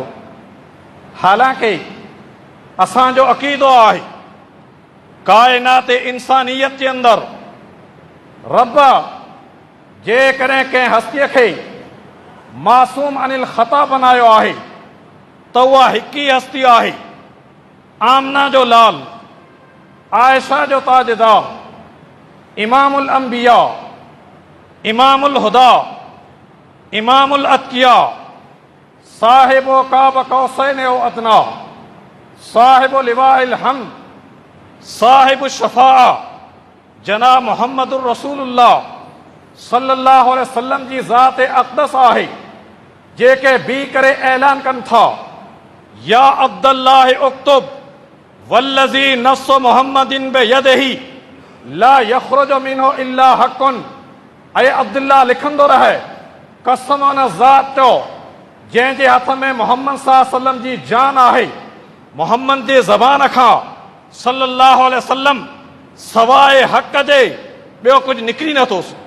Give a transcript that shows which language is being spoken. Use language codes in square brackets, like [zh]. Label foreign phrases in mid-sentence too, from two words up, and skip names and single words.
[sd] हालांकि असांजो अक़ीदो आहे काइनात इंसानियत जे अंदरि रब जेकॾहिं कंहिं हस्तीअ खे मासूम अनिल ख़ता बनायो आहे त उहा हिक ई हस्ती आहे, आमना जो लाल, आयशा जो ताजदार, [ar] إمام الأنبياء، إمام الهدى، إمام الأتقياء, صاحب قاب قوسين وأدنى، صاحب لواء الحمد، صاحب الشفاعة, [sd] जनाब [ar] محمد رسول الله صلى الله عليه وسلم [sd] जी ज़ात अक़दस आहे, जेके बी करे ऐलान कनि था, [ar] يا عبد الله اكتب والذي نفس محمد بيده لا يخرج منه إلا حق. [sd] ऐं अब्दुल्लाह लिखंदो रहे, कसम उन ज़ात जो जंहिंजे हथ में मोहम्मद [ar] صلى الله عليه وسلم [sd] जी जान आहे, मोहम्मद जे ज़बान खां [ar] صلى الله عليه وسلم [sd] सवाइ हक़ जे ॿियो कुझु निकिरी नथो।